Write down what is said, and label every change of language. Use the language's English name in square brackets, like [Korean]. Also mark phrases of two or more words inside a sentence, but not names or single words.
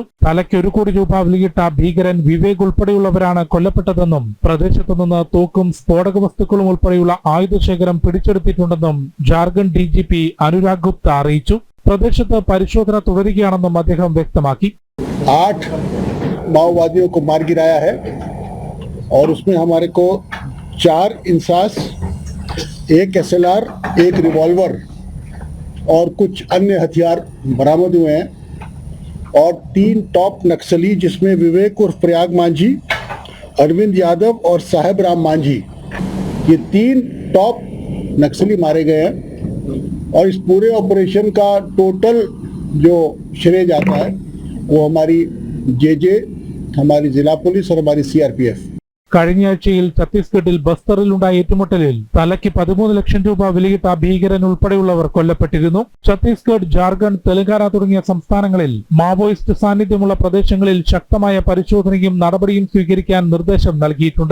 [Malayalam] തലയ്ക്ക് 1 കോടി രൂപ വിലയിട്ട ഭീകരൻ വിവേക് ഉൾപ്പെടെയുള്ളവരാണ് കൊല്ലപ്പെട്ടതെന്നും പ്രദേശത്തു നിന്ന് തോക്കും സ്ഫോടക വസ്തുക്കളും ഉൾപ്പെടെയുള്ള ആയുധശേഖരം പിടിച്ചെടുത്തിട്ടുണ്ടെന്നും ജാർഖണ്ഡ് DGP അനുരാഗ് ഗുപ്ത അറിയിച്ചു. പ്രദേശത്ത് പരിശോധന തുടരുകയാണെന്നും അദ്ദേഹം വ്യക്തമാക്കി. [Hindi] 8 माओवादियों को मार गिराया है और उसमें हमारे को 4 इंसास, 1 SLR, 1 रिवॉल्वर और कुछ अन्य हथियार बरामद हुए हैं और 3 टॉप नक्सली जिसमें विवेक उर्फ प्रयाग मांझी, अरविंद यादव और साहेब राम मांझी, ये 3 टॉप नक्सली मारे गए हैं और इस पूरे ऑपरेशन का टोटल जो श्रेय जाता है वो हमारी JJ, हमारी जिला पुलिस और हमारी CRPF. [Malayalam] കഴിഞ്ഞയാഴ്ചയിൽ ഛത്തീസ്ഗഡിൽ ബസ്തറിലുണ്ടായ ഏറ്റുമുട്ടലിൽ തലയ്ക്ക് 13 ലക്ഷം രൂപ വിലയിട്ട ഭീകരൻ ഉൾപ്പെടെയുള്ളവർ കൊല്ലപ്പെട്ടിരുന്നു. ഛത്തീസ്ഗഡ്, ജാർഖണ്ഡ്, തെലങ്കാന തുടങ്ങിയ സംസ്ഥാനങ്ങളിൽ മാവോയിസ്റ്റ് സാന്നിധ്യമുള്ള പ്രദേശങ്ങളിൽ ശക്തമായ പരിശോധനയും നടപടിയും സ്വീകരിക്കാൻ നിർദ്ദേശം നൽകിയിട്ടുണ്ട്.